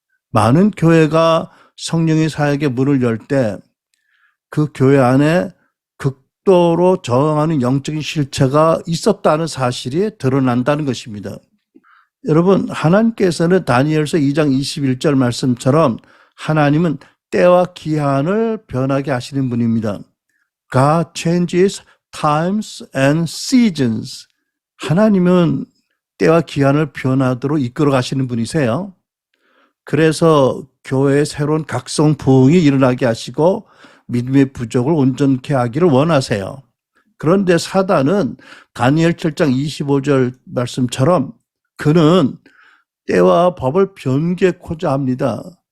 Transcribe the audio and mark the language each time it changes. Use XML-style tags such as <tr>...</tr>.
<ko>많은 교회가 성령의 사역에 문을 열 때 그 교회 안에 극도로 저항하는 영적인 실체가 있었다는 사실이 드러난다는 것입니다. 여러분, 하나님께서는 다니엘서 2장 21절 말씀처럼 하나님은 때와 기한을 변하게 하시는 분입니다.</ko> <en>God changes times and seasons.</en> <ko>하나님은 때와 기한을 변하도록 이끌어 가시는 분이세요. 그래서 교회에 새로운 각성 부흥이 일어나게 하시고 믿음의 부족을 온전케 하기를 원하세요. 그런데 사단은 다니엘 7장 25절 말씀처럼 그는 때와 법을 변개코자 합니다.</ko>